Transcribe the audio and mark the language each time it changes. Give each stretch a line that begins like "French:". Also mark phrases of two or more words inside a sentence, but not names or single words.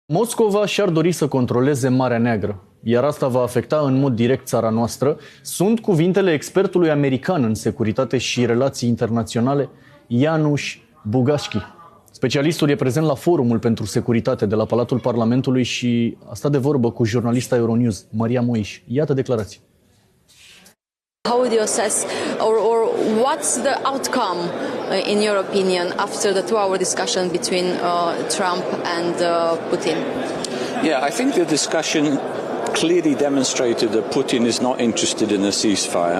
Romanian: Moscova și-ar dori să controleze Marea Neagră, iar asta va afecta în mod direct țara noastră. Sunt cuvintele expertului american în securitate și relații internaționale, Janusz Bugajski. Specialistul e prezent la Forumul pentru Securitate de la Palatul Parlamentului și a stat de vorbă cu jurnalista Euronews, Marea Neagră. Iată declarații.
English: How would you assess, or what's the outcome, in your opinion, after the 2-hour discussion between Trump and Putin? Yeah, I think the discussion clearly demonstrated that Putin is not interested in a ceasefire.